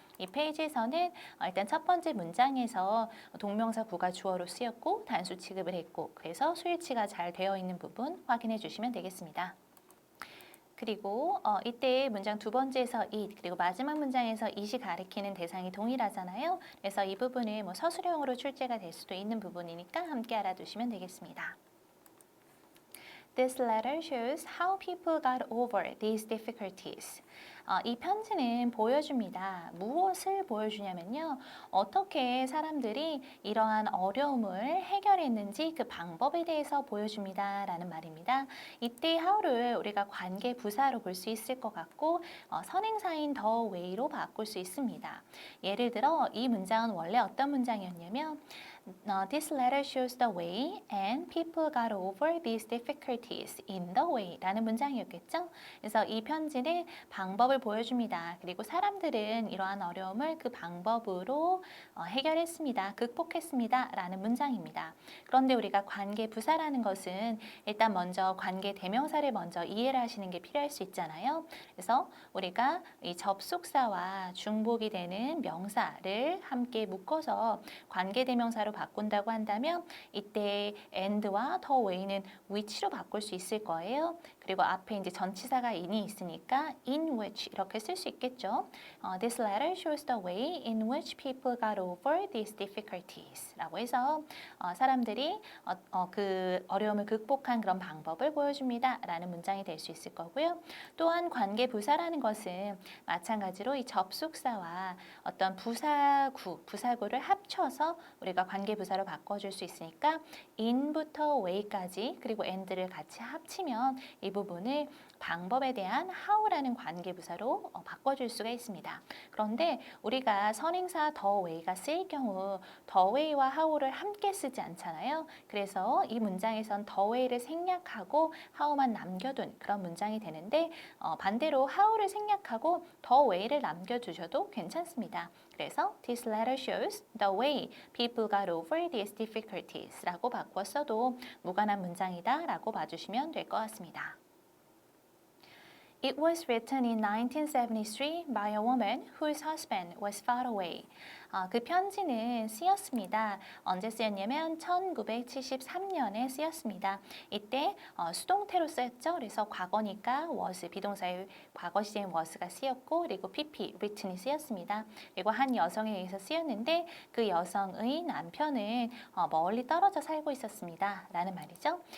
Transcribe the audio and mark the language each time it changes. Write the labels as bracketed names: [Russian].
[Korean] 이 페이지에서는 일단 첫 번째 문장에서 동명사 구가 주어로 쓰였고 단수 취급을 했고 그래서 수일치가 잘 되어 있는 부분 확인해 주시면 되겠습니다. 그리고 이때 문장 두 번째에서 it 그리고 마지막 문장에서 it이 가리키는 대상이 동일하잖아요. 그래서 이 부분은 서술형으로 출제가 될 수도 있는 부분이니까 함께 알아두시면 되겠습니다. [English] This letter shows how people got over these difficulties. [Korean] 이 편지는 보여줍니다. 무엇을 보여주냐면요. 어떻게 사람들이 이러한 어려움을 해결했는지 그 방법에 대해서 보여줍니다. 라는 말입니다. 이때 how를 우리가 관계 부사로 볼 수 있을 것 같고 선행사인 the way로 바꿀 수 있습니다. 예를 들어 이 문장은 원래 어떤 문장이었냐면 [English] This letter shows the way and people got over these difficulties in the way [Korean] 라는 문장이었겠죠? 그래서 이 편지는 방법을 보여줍니다. 그리고 사람들은 이러한 어려움을 그 방법으로 해결했습니다. 극복했습니다. 라는 문장입니다. 그런데 우리가 관계 부사라는 것은 일단 먼저 관계 대명사를 먼저 이해를 하시는 게 필요할 수 있잖아요. 그래서 우리가 이 접속사와 중복이 되는 명사를 함께 묶어서 관계 대명사로 바꾼다고 한다면 이때 and와 the way는 which로 바꿀 수 있을 거예요. 그리고 앞에 이제 전치사가 in이 있으니까 in which 이렇게 쓸 수 있겠죠. [English] This letter shows the way in which people got over these difficulties [Korean] 라고 해서 사람들이 그 어려움을 극복한 그런 방법을 보여줍니다. 라는 문장이 될 수 있을 거고요. 또한 관계 부사라는 것은 마찬가지로 이 접속사와 어떤 부사구를 합쳐서 우리가 관계 부사로 바꿔줄 수 있으니까 in부터 way까지 그리고 and를 같이 합치면 이 부분을 방법에 대한 how라는 관계 부사로 바꿔줄 수가 있습니다. 그런데 우리가 선행사 the way가 쓰일 경우 the way와 how를 함께 쓰지 않잖아요. 그래서 이 문장에선 the way를 생략하고 how만 남겨둔 그런 문장이 되는데 반대로 how를 생략하고 the way를 남겨두셔도 괜찮습니다. 그래서 [English] This letter shows the way people got over these difficulties [Korean] 라고 바꿨어도 무관한 문장이다 라고 봐주시면 될 것 같습니다. [English] It was written in 1973 by a woman whose husband was far away. [Korean] 그 편지는 쓰였습니다. 언제 쓰였냐면 1973년에 쓰였습니다. 이때 수동태로 쓰였죠. 그래서 과거니까 was, 비동사의 과거 시제인 was가 쓰였고 그리고 pp, written이 쓰였습니다. 그리고 한 여성에 의해서 쓰였는데 그 여성의 남편은 멀리 떨어져 살고 있었습니다. 라는 말이죠.